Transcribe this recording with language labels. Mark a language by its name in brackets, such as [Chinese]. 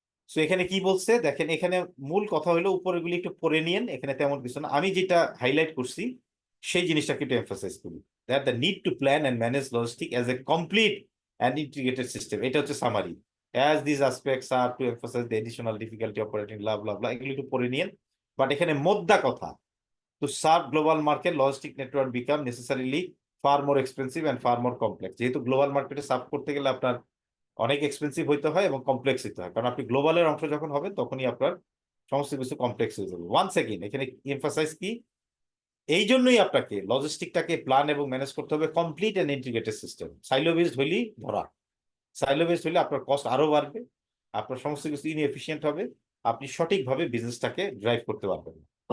[Bangla] So এখানে কি বলছে দেখেন, এখানে মূল কথা হলো, উপরেগুলি একটু পড়ে নিয়েন, এখানে তেমন কিছু না। আমি যেটা হাইলাইট করছি সেই জিনিসটাকে একটু এমফাসাইজ করি, [English] That the need to plan and manage logistic as a complete and integrated system. [Bangla] এটা হচ্ছে summary. [English] as this aspects are to emphasize the additional difficulty operating blah blah blah, [Bangla] এগুলো একটু পড়ে নিয়েন। বাট এখানে মোদ্দা কথা, [English] to serve global market, logistic network become necessarily far more expensive and far more complex. [Bangla] যেহেতু গ্লোবাল মার্কেটে সার্ভ করতে গেলে আপনার অনেক এক্সপেন্সিভ হইতে হয় এবং কমপ্লেক্স হইতে হয়, কারণ আপনি গ্লোবালের অংশ যখন হবেন তখনই আপনার সমস্ত কিছু কমপ্লেক্স হয়ে যাবে। ওয়ান সেকেন্ড, এখানে এমফাসাইজ কি, এই জন্যই আপনাকে লজিস্টিকটাকে প্ল্যান এবং ম্যানেজ করতে হবে complete and integrated system. Silo based হইলেই ধরা, সাইলো বেসড হইলে আপনার কস্ট আরো বাড়বে, আপনার সমস্ত কিছু ইনএফিশিয়েন্ট হবে, আপনি সঠিকভাবে বিজনেসটাকে ড্রাইভ করতে পারবেন না।